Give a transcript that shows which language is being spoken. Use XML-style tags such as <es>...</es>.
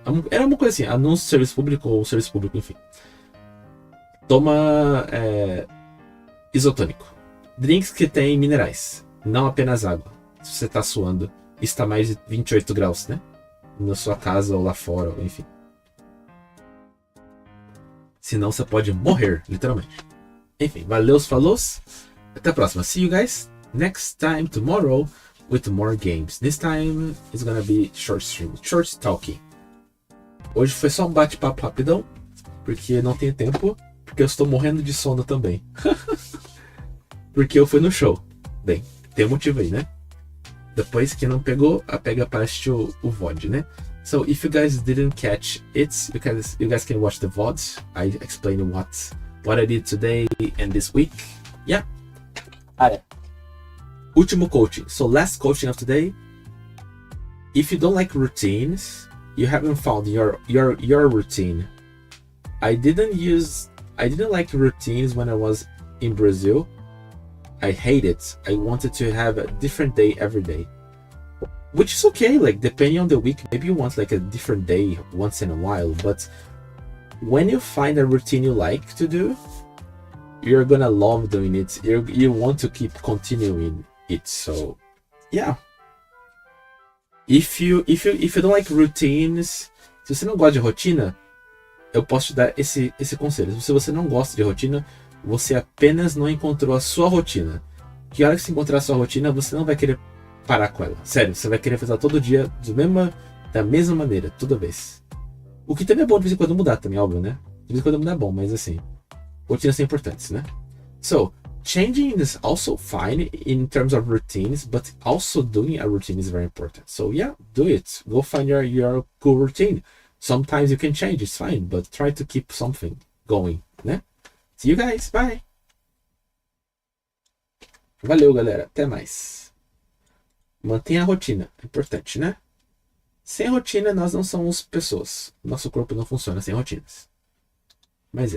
<pt>Era uma coisa assim, anúncio de serviço público ou serviço público, enfim. Toma isotônico. Drinks que tem minerais, não apenas água. Se você tá suando, está mais de 28 graus, né? Na sua casa ou lá fora, enfim. Senão você pode morrer, literalmente. Enfim, valeu, falou. Até a próxima.</pt> <en>See you guys next time tomorrow with more games. This time it's gonna be short stream, short talking.</en> <pt>Hoje foi só um bate-papo rapidão, porque não tenho tempo, porque eu estou morrendo de sono também. Porque eu fui no show. Bem, tem um motivo aí, né? Depois que não pegou, pega para assistir o VOD, né?</pt> <en>So if you guys didn't catch it, because you guys can watch the VODs. I explained what I did today and this week. Yeah.</en> <pt>Último</pt> <en>coaching. So last coaching of today. If you don't like routines, you haven't found your routine. I didn't like routines when I was in Brazil. I hate it. I wanted to have a different day every day, which is okay. Like depending on the week, maybe you want like a different day once in a while. But when you find a routine you like to do, you're gonna love doing it. You want to keep continuing it. So yeah. If you don't like routines,</en> <pt>se você não gosta de rotina, eu posso te dar esse conselho. Se você não gosta de rotina, você apenas não encontrou a sua rotina. Que hora que você encontrar a sua rotina, você não vai querer parar com ela. Sério, você vai querer fazer ela todo dia da mesma maneira, toda vez. O que também é bom de vez em quando mudar também, óbvio, né? De vez em quando mudar é bom, mas assim, rotinas são importantes, né?</pt> <en>So, changing is also fine in terms of routines, but also doing a routine is very important. So yeah, do it. Go find your cool routine. Sometimes you can change, it's fine, but try to keep something going, né? See you guys, bye!</en> <pt>Valeu, galera, até mais. Mantenha a rotina, é importante, né? Sem rotina, nós não somos pessoas. Nosso corpo não funciona sem rotinas. Mas é.</pt>